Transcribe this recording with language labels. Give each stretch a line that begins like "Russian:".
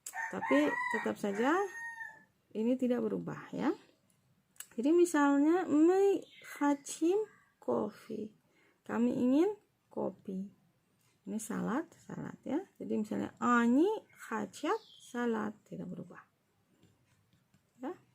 Indonesian: Tapi tetap saja ini tidak berubah ya. Jadi misalnya
Russian: мы хотим кофе.
Indonesian: Kami ingin kopi. Ini salad ya. Jadi misalnya
Russian: они хотят
Indonesian: salad, tidak berubah. Ya.